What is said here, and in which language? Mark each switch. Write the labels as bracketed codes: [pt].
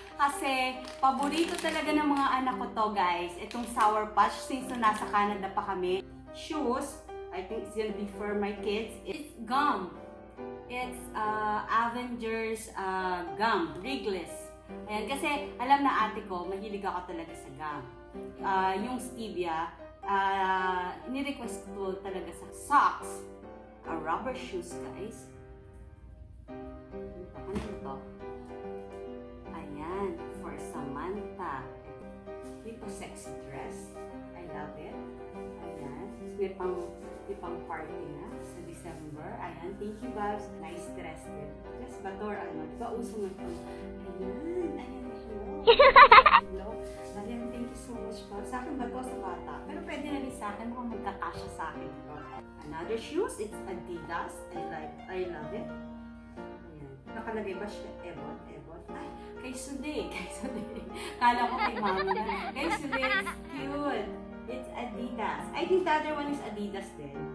[tl] Kasi, paborito talaga ng mga anak ko to guys. Itong Sour Patch, since nasa Canada pa kami. [en] Shoes, I think it's gonna be for my kids. It's gum. It's Avengers gum, Wrigley's. [tl] Ayan, kasi alam na ate ko, mahilig ako talaga sa gum. Yung stevia, ni-request ko talaga sa socks. [en] Rubber shoes, guys. [tl] Ano ito? [en] Ayan, for Samantha. Ito, sexy dress. I love it. [tl] Ayan, may pang party na sa December. Ayan, [en] thank you, [tl] Babs. [en] Nice dress [tl] din. Dress ba to or ano? Diba uso na ito? Ayan, hello. Hello. Ayan, [en] thank you so much, [tl] Babs. Sa akin ba to sa bata? Pero pwede na rin sa akin kung magkakasya sa akin. [en] Another shoes, it's Adidas. I love it. [tl] Ayan. Nakalagay ba siya? Ebon. Ay, kay Sude. Kala ko kay mama na. [en] Kay Sude, it's cute. It's Adidas. I think the other one is Adidas din.